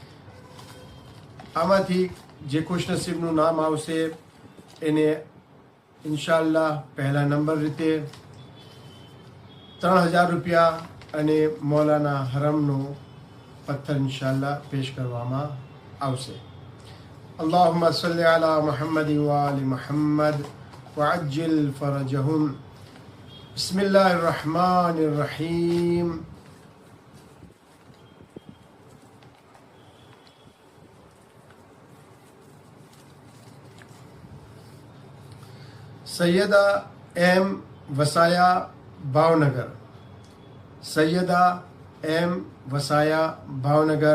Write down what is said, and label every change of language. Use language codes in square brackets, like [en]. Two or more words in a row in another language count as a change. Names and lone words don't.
[gu] આમાંથી જે ખુશનસીબનું નામ આવશે એને ઇન્શાઅલ્લાહ પહેલા નંબર રીતે 3000 રૂપિયા અને મૌલાના હરમનો પથ્થર ઇન્શાઅલ્લાહ પેશ કરવામાં આવશે. [ar] اللهم صل على محمد وآل محمد وعجل فرجهم. بسم الله الرحمن الرحيم. [gu] સૈયદા એમ વસાયા ભાવનગર. સૈયદા એમ વસાયા ભાવનગર.